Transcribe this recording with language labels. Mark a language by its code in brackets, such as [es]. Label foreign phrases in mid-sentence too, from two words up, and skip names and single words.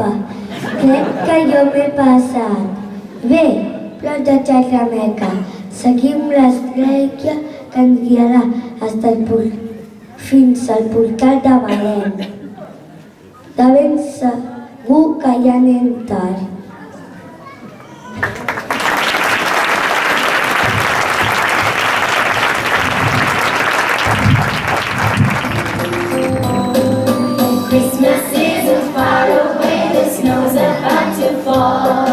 [ca] Crec que jo m'he passat. Bé, prou de xerrameca. Seguim l'estrella que ens guiarà fins al portal de Belén. De ben segur que ja anem tard. [en] Christmas isn't far away, the snow's about to fall.